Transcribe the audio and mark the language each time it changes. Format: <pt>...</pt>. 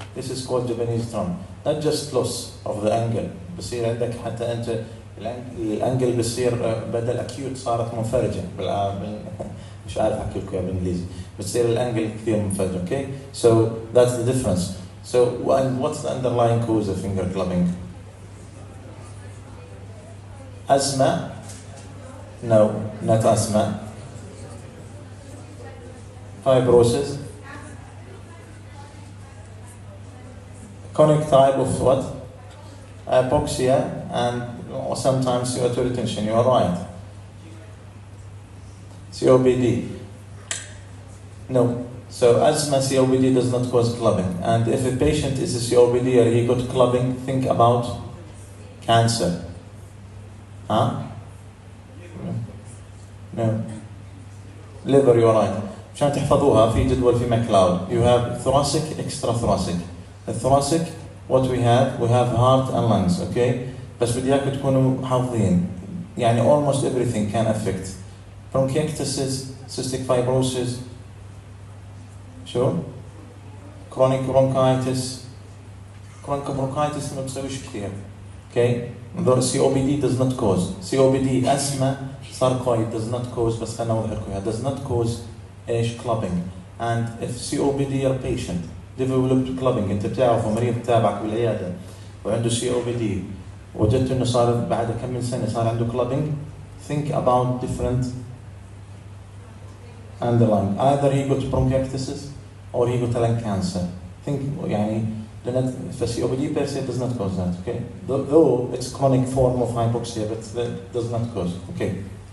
<en>This is called Japanese drum. Not just loss of the angle.</en> <ar>بصير عندك حتى أنت الانجل بصير بدل acute صارت منفرجة مش عارف أحكي لكم بالإنجليزي بتصير الانجل كثير منفرجة.</ar> <en>Okay, so that's the difference. So and what's the underlying cause of finger clubbing? Asthma? No, not asthma. Fibrosis. Chronic type of what? Hypoxia and sometimes CO2 retention. You are right. COPD. No. So asthma COPD does not cause clubbing. And if a patient is a COPD or he got clubbing, think about cancer. Huh? No. Liver, you are right.</en> <ar>عشان تحفظوها في جدول في McLeod.</ar> <en>You have thoracic, extra thoracic. The thoracic, what we have heart and lungs, okay?</en> <ar>بس بدي اياكم تكونوا حافظين. يعني</ar> <en>almost everything can affect. Bronchiectasis, cystic fibrosis,</en> <ar>شو؟</ar> <en>chronic bronchitis. chronic bronchitis</en> <ar>ما بتسويش كثير.</ar> <en>Okay, the COPD does not cause. COPD, asthma, sarcoid does not cause,</en> <ar>بس خلنا نوضح لكم</ar> <en>does not cause</en> <ar>ايش</ar> <en>clubbing. And if COPD your patient developed clubbing,</en> <ar>انت بتعرفه مريض تابعك بالعياده وعنده COPD وجدت انه صار بعد كم من سنه صار عنده clubbing,</ar> <en>think about different underlying. Either he got bronchiectasis or he got lung cancer. Think</en> <ar>يعني</ar> <en>COPD per se does not cause that, okay? Though it's chronic form of hypoxia, but that does not cause, okay?</en>